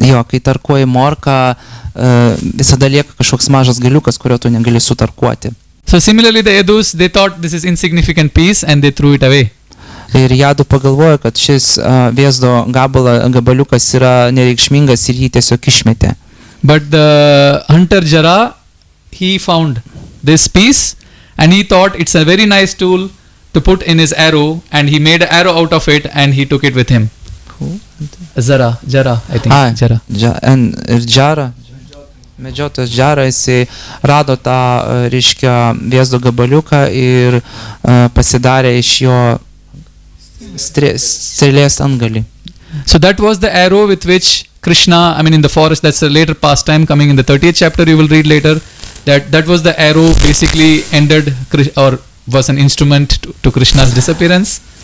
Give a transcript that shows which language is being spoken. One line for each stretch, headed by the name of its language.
Lithuanian: Kai tarkuoji morką, visada lieka kažkoks mažas galiukas, kurio tu negali sutarkuoti.
English: So similarly the Yadus, they thought this is insignificant piece and they threw it away.
Lithuanian: Ir Jadų pagalvojo, kad šis Vėzdo gabaliukas yra nereikšmingas ir jį tiesiog išmetė.
English: But the hunter Jara, he found this piece and he thought it's a very nice tool to put in his arrow, and he made an arrow out of it and he took it with him. Who? Jara, I think. Jara.
Lithuanian: Ir Jara, medžiotojas Jara, jisai rado tą, reiškia, Vėzdo gabaliuką ir pasidarė iš jo strėlės antgalį.
English: So that was the arrow with which Krishna, in the forest, that's a later pastime coming in the 30th chapter, you will read later, that was the arrow basically ended or was an instrument to Krishna's disappearance.